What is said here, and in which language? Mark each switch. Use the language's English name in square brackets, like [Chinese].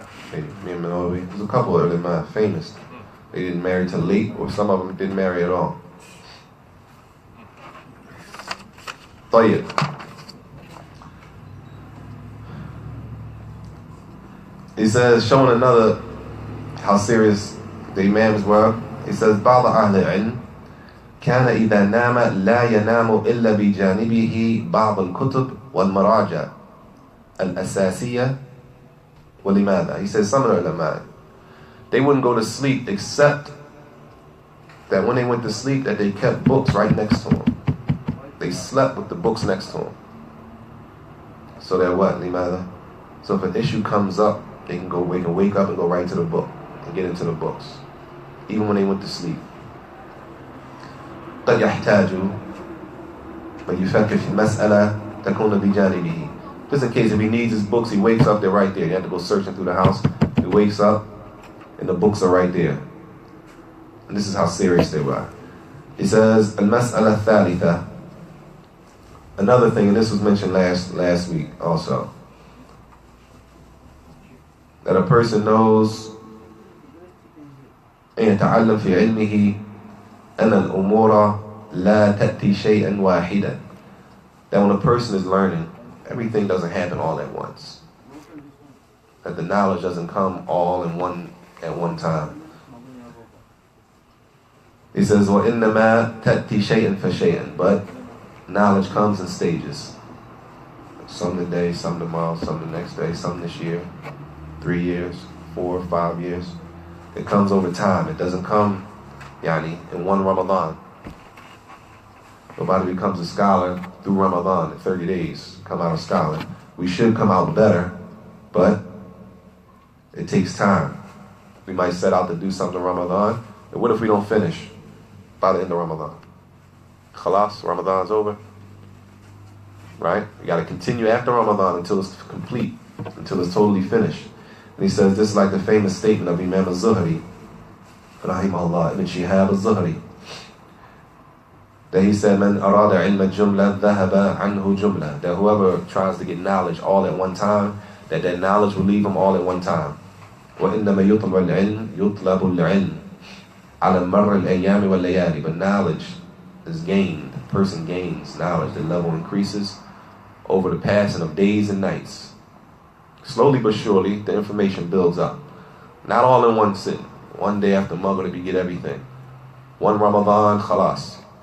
[English] There's a couple of them famous. They didn't marry till late, or some of them didn't marry at all. [Arabic] طيب. [English] He says, showing another how serious the Imams were. He says, [Arabic] بعض أهل العلم كان إذا نام لا ينام إلا بجانبه بعض الكتب والمراجع الأساسية ولماذا. [English] He says, some of the ulama, they wouldn't go to sleep except that when they went to sleep that they kept books right next to them. They slept with the books next to them. So that what, لماذا? So if an issue comes up, they can wake up and go right to the book and get into the books, even when they went to sleep. [Arabic] قد يحتاج من يفكر في المسألة تكون بجانبه. [English] Just in case if he needs his books, he wakes up, they're right there. You have to go searching through the house. He wakes up, and the books are right there. And this is how serious they were. He says, [Arabic] المسألة الثالثة. [English] Another thing, and this was mentioned last week also, that a person knows [Arabic] أن يتعلم في علمه أن الأمور لا تأتي شيئا واحدا. [English] That when a person is learning, everything doesn't happen all at once. That the knowledge doesn't come all at one time. He says, [Arabic] وَإِنَّمَا تَأْتِي شَيْئًا فَشَيْئًا. [English] But knowledge comes in stages. Some today, some tomorrow, some the next day, some this year, 3 years, 4 or 5 years. It comes over time. It doesn't come, in one Ramadan. Nobody becomes a scholar through Ramadan in 30 days, come out a scholar. We should come out better, but it takes time. We might set out to do something in Ramadan, and what if we don't finish by the end of Ramadan? Khalas, Ramadan's over. Right? You got to continue after Ramadan until it's complete, until it's totally finished. And he says this is like the famous statement of Imam al-Zuhri, rahimahullah, Ibn Shihab al-Zuhri, that he said, [Arabic] "Man arada ilma jumla dhahaba anhu jumla." [English] That whoever tries to get knowledge all at one time, that knowledge will leave him all at one time. [Arabic] وإنما يطلب العلم على مر الأيام والليالي. [English] But knowledge is gained. The person gains knowledge. The level increases over the passing of days and nights. Slowly but surely, the information builds up. Not all in one sitting. One day after Maghrib, we get everything. One Ramadan, khalas.